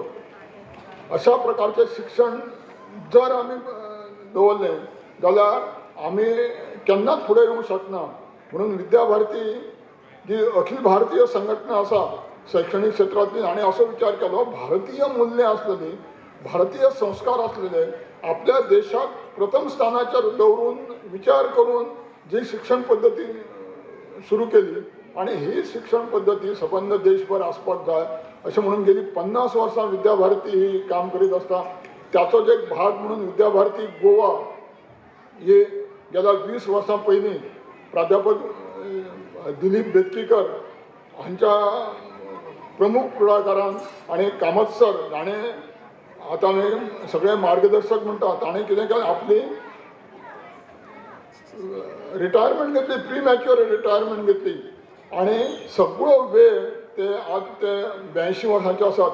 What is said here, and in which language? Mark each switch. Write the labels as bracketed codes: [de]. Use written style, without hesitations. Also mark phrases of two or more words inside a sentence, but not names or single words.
[kok] अशा प्रकारचे शिक्षण जर आमी दवरलें जाल्यार आमी केन्नाच फुडें येवंक शकना. [mr] म्हणून विद्याभारती जी अखिल भारतीय संघटना आसा शैक्षणीक क्षेत्रांतली, [kok] हाणें असो विचार केलो [mr] भारतीय मूल्य आसलेली भारतीय संस्कार असलेले आपल्या देशात प्रथम स्थानाच्या दौरून विचार करून जी शिक्षण पद्धती सुरू केली आणि ही शिक्षण पद्धती संबंध देशभर आसपास जाय असे म्हणून गेली 50 वर्सां विद्याभारती ही काम करीत असता. [kok] त्याचोच एक भाग म्हणून विद्याभारती गोवा हे गेल्या 20 वर्सां पयलीं प्राध्यापक दिलीप बेतकीकर हांच्या प्रमुख पुढाकारान आणि कामत सर हाणें आतां आमी सगळे मार्गदर्शक म्हणटा ताणें कितें केलें आपली रिटायरमेंट घेतली, [en] pre mature retirement [kok] घेतली आणि सगळो वेळ ते आज ते 82 वर्सांचे आसा.